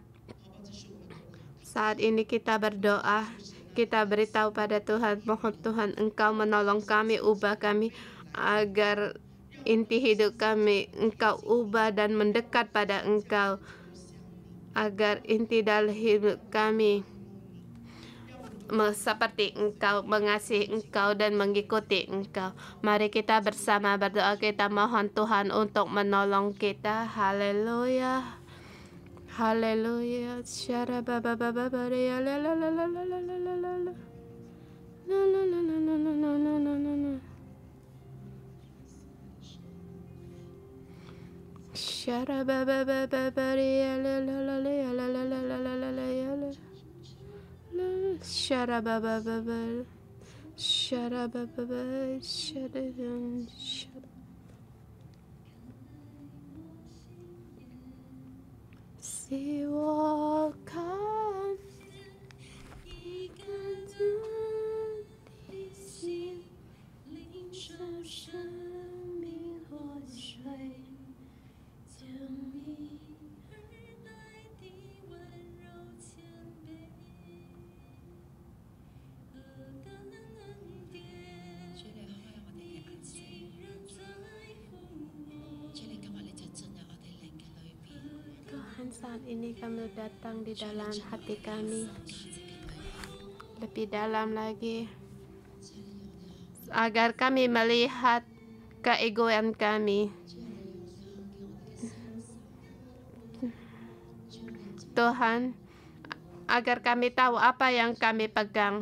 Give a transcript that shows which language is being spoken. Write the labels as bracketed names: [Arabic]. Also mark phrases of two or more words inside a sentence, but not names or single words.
[Indonesian] Saat ini kita berdoa, kita beritahu pada Tuhan, mohon Tuhan Engkau menolong kami, ubah kami agar inti hidup kami Engkau ubah dan mendekat pada Engkau, agar inti dalam hidup kami seperti Engkau, mengasihi Engkau dan mengikuti Engkau. Mari kita bersama berdoa, kita mohon Tuhan untuk menolong kita. Haleluya. Haleluya. Syara baba baba baria la la la la la la la la la la. La la la la la la la la la la la. Syara baba baba baria la la la la la la la la la la la la. Syara baba baba. Syara baba baba. Syara syara. Siwakan ikan di [Chinese] 心领受生命活水，将你而来的温柔谦卑，何等恩典，你竟然在乎我。 [Indonesian] Tuhan, saat ini kami datang di dalam hati kami, lebih dalam lagi, agar kami melihat keegoan kami. Tuhan, agar kami tahu apa yang kami pegang.